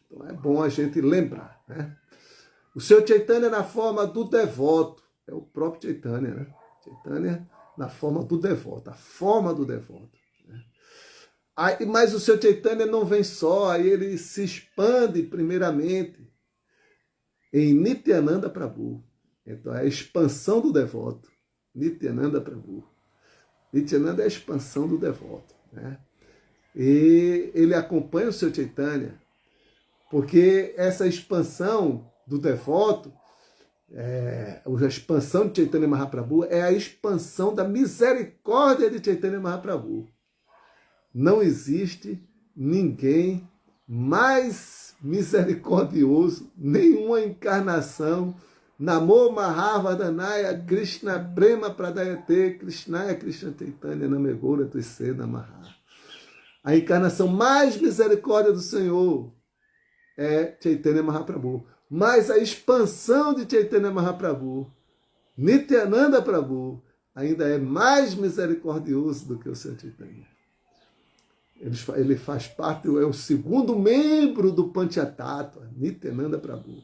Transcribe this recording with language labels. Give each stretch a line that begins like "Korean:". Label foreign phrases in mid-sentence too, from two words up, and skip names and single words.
Portuguese: Então é bom a gente lembrar, né? O Senhor Chaitanya na forma do devoto, é o próprio Chaitanya, né? Chaitanya na forma do devoto, a forma do devoto. Mas o Senhor Chaitanya não vem só, aí ele se expande primeiramente em Nityananda Prabhu. Então é a expansão do devoto. Nityananda Prabhu. Nityananda é a expansão do devoto, né? E ele acompanha o seu Chaitanya, porque essa expansão do devoto, a expansão de Chaitanya Mahaprabhu é a expansão da misericórdia de Chaitanya Mahaprabhu. Não existe ninguém mais misericordioso, nenhuma encarnação.
Sanskrit: नमो महावर्धनाय कृष्ण प्रेम प्रदायते कृष्णाय कृष्ण चैतन्य नामेगोर तुइसे नमः.
Portuguese: A encarnação mais misericórdia do Senhor é Chaitanya Mahaprabhu. Mas a expansão de Chaitanya Mahaprabhu, Nityananda Prabhu, ainda é mais misericordioso do que o seu Chaitanya. Ele faz parte, é o segundo membro do Panchatattva, Nityananda Prabhu.